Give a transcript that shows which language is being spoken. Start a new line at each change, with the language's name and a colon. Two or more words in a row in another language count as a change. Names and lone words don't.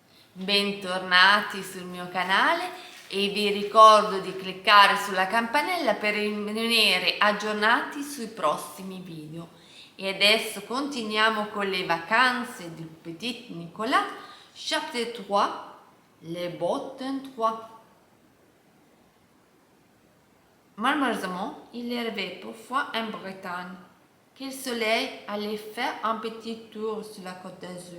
Italian: Bentornati sul mio canale e vi ricordo di cliccare sulla campanella per rimanere aggiornati sui prossimi video. E adesso continuiamo con le vacanze
French: du petit Nicolas, chapitre 3, les bottes 3. Malheureusement, il arrivait parfois en Bretagne que le soleil allait faire un petit tour sur la côte d'Azur.